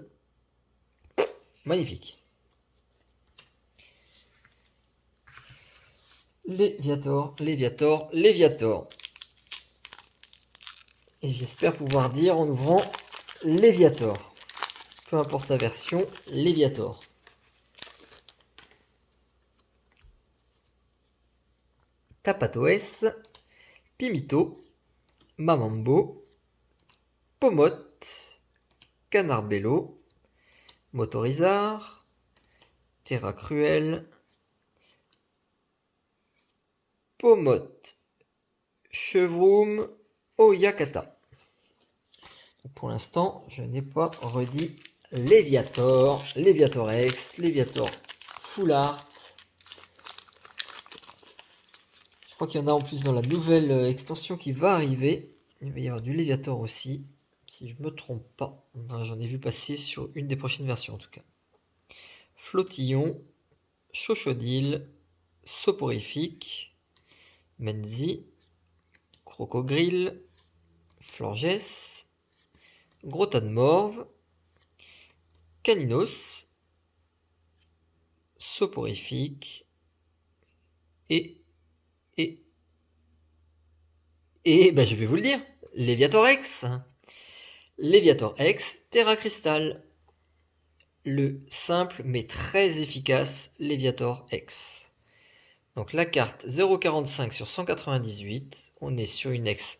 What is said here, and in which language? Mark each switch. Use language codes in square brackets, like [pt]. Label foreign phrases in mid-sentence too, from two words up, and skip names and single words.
[fr] Magnifique. Léviator. Et j'espère pouvoir dire en ouvrant Léviator. Peu importe la version, Léviator. Tapatoès, Pimito, Mamambo, Pomote, Canarbello, Motorizard, Terra Cruel, Pomote, Chevroom, Oyakata. Pour l'instant, je n'ai pas redit Léviator, Léviator X, Léviator Full Art. Je crois qu'il y en a en plus dans la nouvelle extension qui va arriver. Il va y avoir du Léviator aussi, si je ne me trompe pas. J'en ai vu passer sur une des prochaines versions en tout cas. Flottillon, Chochodile, Soporifique, Menzi, Crocogrill, Florges, Grota de Morve, Caninos, Soporifique et je vais vous le dire, Léviator X. Léviator X, Terra Crystal. Le simple mais très efficace Léviator X. Donc la carte 0,45 sur 198, on est sur une X.